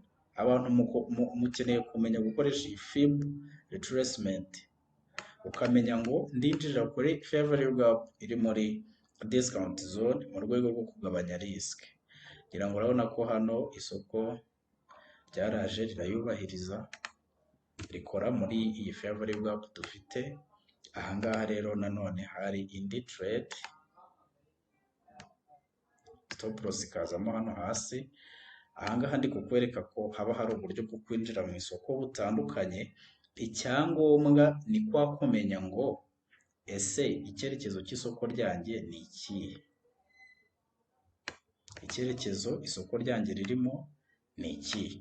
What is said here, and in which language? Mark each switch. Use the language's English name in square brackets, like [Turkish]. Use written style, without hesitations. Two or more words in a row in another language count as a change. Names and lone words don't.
[Kinyarwanda] Abantu mukeneye kumenya gukoresha iyi [English] fib retracement, [Kinyarwanda] ukamenya ngo ndinjirira kuri [English] fair value gap [Kinyarwanda] iri muri [English] discount zone [Kinyarwanda] mu rwego rwo kugabanya risk. Kugira ngo urabona ko hano isoko ryaraje rirayubahiriza, rikora muri iyi [English] fair value gap [Kinyarwanda] dufite. Ahangaha rero nanone hari indi [English] trade stop loss [Kinyarwanda] ikazamo hano hasi. Ahangaha ndi kukwereka ko haba hari uburyo bwo kwinjira mu isoko butandukanye. Icyangombwa ni kwa kumenya ngo ese icyerekezo cy'isoko ryanjye ni ikihe? Icyerekezo isoko ryanjye ririmo ni ikihe?